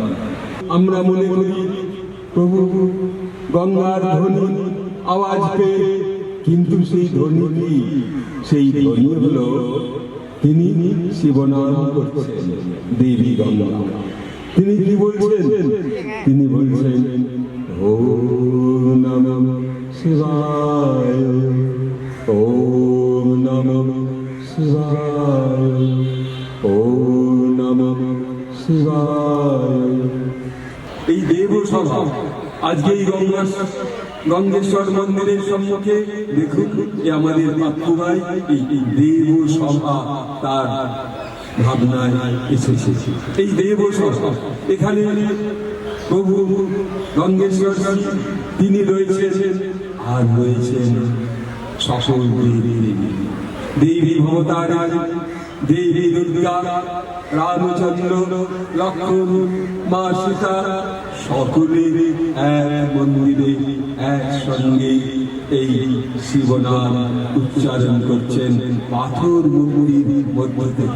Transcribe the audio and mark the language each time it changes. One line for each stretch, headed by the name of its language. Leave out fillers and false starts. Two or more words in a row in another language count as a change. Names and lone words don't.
Bangla: আমরা মনে করি প্রভু গঙ্গার ধ্বনি আওয়াজ পেয়ে, কিন্তু সেই ধ্বনি কি? সেই ধ্বনি হলো তিনি শিবনাম করছেন দেবী গঙ্গা। তিনি কি বলছেন? তিনি বলছেন
Sanskrit: ওম নমঃ শিবায়। ওম নমঃ শিবায়। ওম নমঃ শিবায়।
Bangla: এই দেবসভা আজকে এই গঙ্গেশ্বর মন্দিরের সম্মুখে দেখুন, আমাদের বাপু ভাই এই দেবসভা তার ভাবনায় এসেছে। এই দেবসভা এখানে প্রভু গঙ্গেশ্বর তিনি রয়েছেন, আর রয়েছেন সকল দেবী ভবতারা, দেবী দুর্গা, রামচন্দ্র, লক্ষ্মণ, মা সীতা, সকলের এক মন্দিরে একসঙ্গে এই শিবনাম উচ্চারণ করছেন পাথর মূর্তির মধ্য থেকে।